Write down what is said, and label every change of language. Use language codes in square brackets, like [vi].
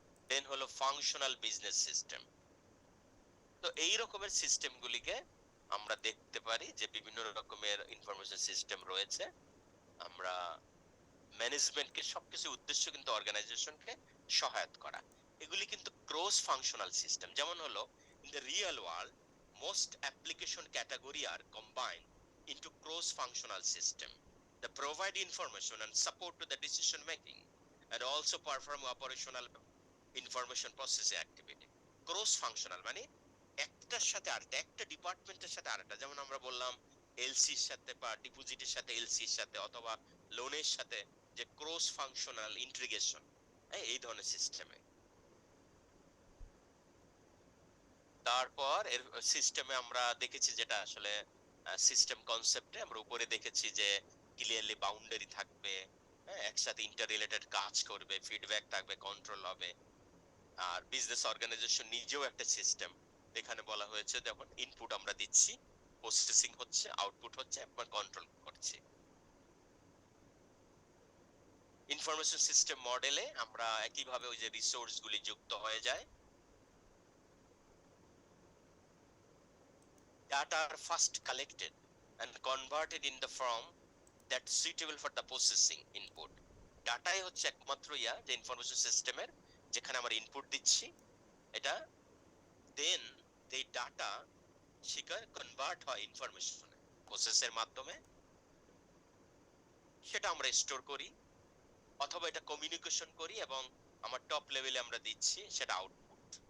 [bn] দেন হলো functional business system. তো এই রকমের সিস্টেম গুলিকে আমরা দেখতে পারি যে বিভিন্ন রকমের ইনফরমেশন সিস্টেম রয়েছে। আমরা ম্যানেজমেন্টকে সবকিছু উদ্দেশ্য কিন্তু অর্গানাইজেশনকে সহায়তা করা। এগুলি কিন্তু ক্রস ফাংশনাল সিস্টেম। যেমন হলো [en] In the real world most application category are combined into cross functional system that provide information and support to the decision making and also perform operational information processing activity. [bn] Cross functional মানে একটার সাথে আরেকটা, একটা ডিপার্টমেন্টের সাথে আরেকটা। যেমন আমরা বললাম এলসির সাথে বা ডিপোজিটের সাথে এলসির সাথে অথবা লোনের সাথে, যে ক্রস ফাংশনাল ইন্টিগ্রেশন এই ধরনের সিস্টেমে। তারপর এর সিস্টেমে আমরা দেখেছি যেটা আসলে সিস্টেম কনসেপ্টে আমরা উপরে দেখেছি যে ক্লিয়ারলি বাউন্ডারি থাকবে, হ্যাঁ, একসাথে ইন্টার রিলেটেড কাজ করবে, ফিডব্যাক থাকবে, কন্ট্রোল হবে। আর বিজনেস অর্গানাইজেশন নিজেও একটা সিস্টেম। এখানে বলা হয়েছে যখন ইনপুট আমরা দিচ্ছি, প্রসেসিং হচ্ছে, আউটপুট হচ্ছে, একবার কন্ট্রোল করছি। ইনফরমেশন সিস্টেম মডেলে আমরা একইভাবে ওই যে রিসোর্স গুলি যুক্ত হয়ে যায়। [en] Data are first collected and converted in the form that suitable for the processing input. [bn] ডাটাই হচ্ছে একমাত্র যে ইনফরমেশন সিস্টেমের, যেখানে আমরা ইনপুট দিচ্ছি, এটা দেন এই ডাটা সেটা কনভার্ট হয় ইনফরমেশনে, প্রসেসের মাধ্যমে। সেটা আমরা স্টোর করি অথবা এটা কমিউনিকেশন করি এবং আমার টপ লেভেলে আমরা দিচ্ছি সেটা আউটপুট।